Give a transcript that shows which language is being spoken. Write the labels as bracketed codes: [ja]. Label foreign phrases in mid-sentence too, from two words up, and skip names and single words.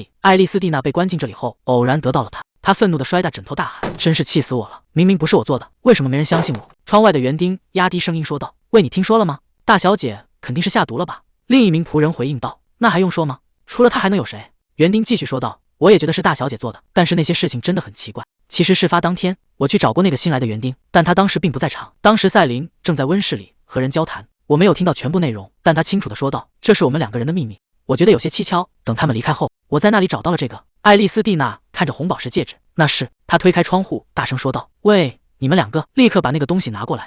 [zh] 艾莉絲蒂娜被關進這裡後，偶然得到了它。她憤怒地摔打枕頭，大喊：“真是氣死我了！明明不是我做的，為什麼沒人相信我？”窗外的園丁壓低聲音說道：“喂，你聽說了嗎？大小姐肯定是下毒了吧？”另一名僕人回應道：“那還用說嗎？除了她還能有誰？” 園丁繼續說道：“我也覺得是大小姐做的，但是那些事情真的很奇怪。其實事發當天，我去找過那個新來的園丁，但他當時並不在場。当時赛琳正在溫室裡和人交談，我沒有聽到全部內容，但他清楚地說道，這是我們2個人的秘密。我覺得有些蹊蹺。等他們離開後，我在那裡找到了這個。”艾莉絲蒂娜看着紅寶石戒指，那是……她推開窗戶，大聲說道：“喂，你們2個，立刻把那個東西拿過來！”